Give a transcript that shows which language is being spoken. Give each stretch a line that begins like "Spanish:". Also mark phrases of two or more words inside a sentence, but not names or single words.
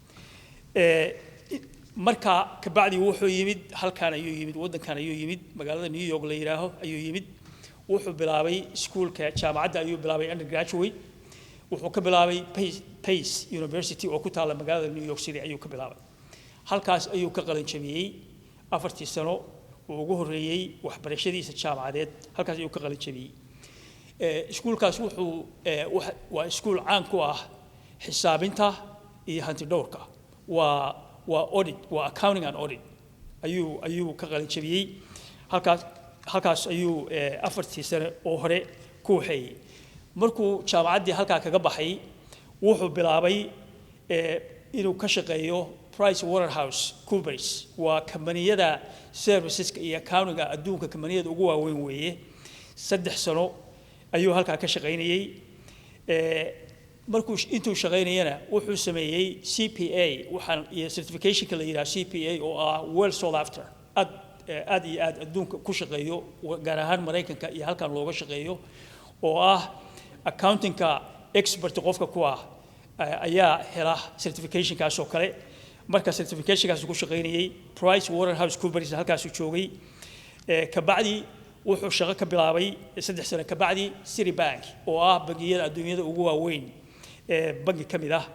Somali: marka ka bacdi wuxuu yimid halkaan ayuu yimid wadankan ayuu yimid magaalada New York la yiraahdo ayuu yimid wuxuu bilaabay iskuulka jaamacadda ayuu bilaabay undergraduate wuxuu ka bilaabay Pace University oo ku taala magaalada New York City ayuu ka bilaabay halkaas ayuu ka qalin jabiyay 4 sano oo ugu horeeyay waxbarashadiisa jaamacadeed halkaas ayuu ka qalin jabiyay iskuulkaas wuxuu waa iskuul caan ku ah xisaabinta iyo hanti dhowrka waa audit waa
English: accounting and audit
Somali: ayuu ka qalin jabiyey halkaas ayuu 4 sano oo hore ku waxeeyey markuu jaamacaddii halkaa kaga baxay wuxuu bilaabay inuu ka shaqeeyo PricewaterhouseCoopers waa kambaniyada serviceska iyo accountinga adduunka kambaniyada ugu waaweyn weeye 3 sano ayuu halkaa ka shaqaynayay markuu intuu shaqaynayana wuxuu sameeyay CPA waxaan iyo certificationka la yiraahdo CPA oo ah
English: well sought after
Somali: aad iyo aad adduunka ku shaqeeyo gaar ahaan Mareykanka iyo halkan looga shaqeeyo oo ah accountingka expert qofka ku ah ayaa hela certificationkaas oo kale marka certificationkaas ku shaqaynayay PricewaterhouseCoopers halkaas uu joogay ka bacdi wuxuu shaqo ka bilaabay 3 sano ka bacdi Citibank oo ah bangiyada adduunyada ugu waaweyn bangi kamid ah